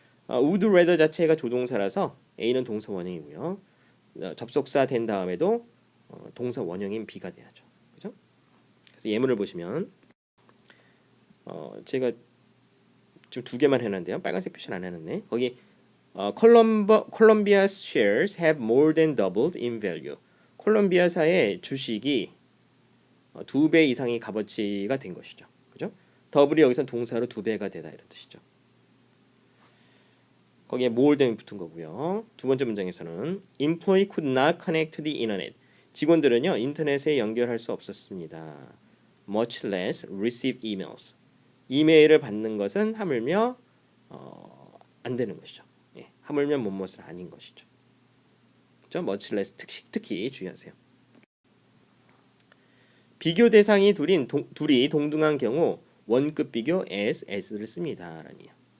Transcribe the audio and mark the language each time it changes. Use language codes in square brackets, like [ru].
[ko] would rather 자체가 조동사라서 A는 동사 원형이고요. 접속사 된 다음에도 동사 원형인 B가 돼야죠. 그죠? 그래서 예문을 보시면 제가 지금 2개만 해놨는데요. 빨간색 표시는 안 해놨네. 거기 [en] Columbia's shares have more than doubled in value. [ko] 콜롬비아사의 주식이 2배 이상의 값어치가 된 것이죠. 그죠? 더블이 여기서 동사로 2배가 되다 이런 뜻이죠. 거기에 more than이 붙은 거고요. 두 번째 문장에서는 [en] employee could not connect to the internet. [ko] 직원들은요 인터넷에 연결할 수 없었습니다. [en] much less receive emails. [ko] 이메일을 받는 것은 하물며 안 되는 것이죠. 예, 하물며 무엇은 아닌 것이죠. 그렇죠? much less 특히 주의하세요. 비교 대상이 둘이 동등한 경우 원급 비교 as를 씁니다라니요.